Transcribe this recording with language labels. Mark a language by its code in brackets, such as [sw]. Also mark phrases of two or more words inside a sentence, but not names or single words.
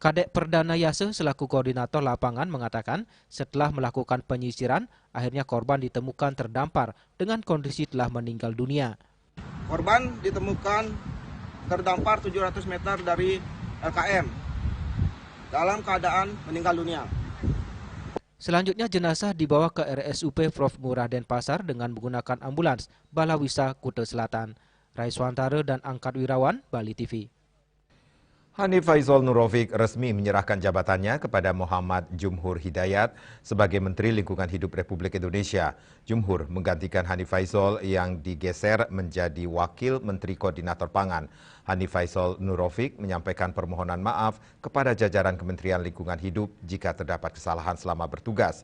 [id] Kadek Perdana Yase selaku koordinator lapangan mengatakan setelah melakukan penyisiran, akhirnya korban ditemukan terdampar dengan kondisi telah meninggal dunia. Korban ditemukan terdampar 700 meter dari LKM dalam keadaan meninggal dunia. Selanjutnya jenazah dibawa ke RSUP Prof. Ngurah Denpasar dengan menggunakan ambulans Balawisa Kuta Selatan. Raiswantara dan Angkat Wirawan, Bali TV. Hanif Faizol Nurofik resmi menyerahkan jabatannya kepada Muhammad Jumhur Hidayat sebagai Menteri Lingkungan Hidup Republik Indonesia. Jumhur menggantikan Hanif Faizol yang digeser menjadi Wakil Menteri Koordinator Pangan. Hanif Faizol Nurofik menyampaikan permohonan maaf kepada jajaran Kementerian Lingkungan Hidup jika terdapat kesalahan selama bertugas.